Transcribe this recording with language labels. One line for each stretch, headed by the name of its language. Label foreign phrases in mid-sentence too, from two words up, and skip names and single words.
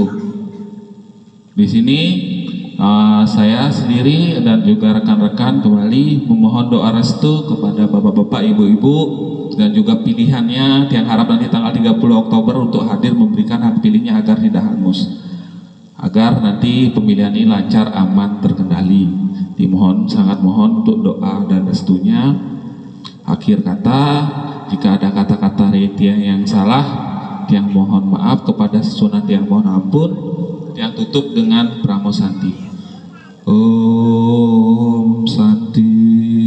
Indonesian: Di sini saya sendiri dan juga rekan-rekan kembali memohon doa restu kepada bapak-bapak, ibu-ibu, dan juga pilihannya Tiang harap nanti tanggal 30 Oktober untuk hadir memberikan hak pilihnya agar tidak hangus, agar nanti pemilihan ini lancar, aman, terkendali. Dimohon, sangat mohon untuk doa dan restunya. Akhir kata, jika ada kata-kata dari Tiang yang salah, Tiang mohon maaf. Kepada sesunan Tiang mohon ampun. Tiang tutup dengan Pramo Santi.
Sanskrit: Om Santi.